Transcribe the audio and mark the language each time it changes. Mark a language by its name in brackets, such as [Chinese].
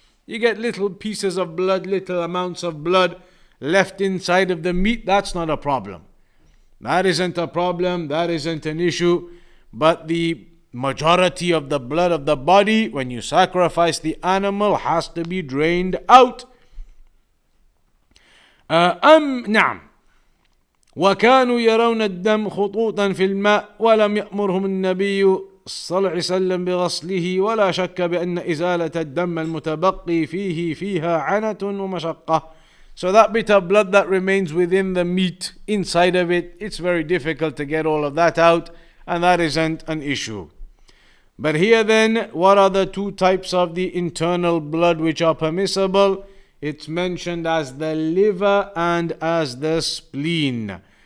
[English] You get little pieces of blood, little amounts of blood left inside of the meat. That's not a problem. That isn't a problem, that isn't an issue. But the majority of the blood of the body, when you sacrifice the animal, has to be drained out. [Arabic] نعم وكانوا يرون الدم خطوطا في الماء ولم يأمرهم النبي صلى الله عليه وسلم بغسله ولا شك بأن إزالة الدم المتبقي فيها عنة ومشقة. [English] So that bit of blood that remains within the meat inside of it, it's very difficult to get all of that out, and that isn't an issue. But here then, what are the two types of the internal blood which are permissible? It's mentioned as the liver and as the spleen.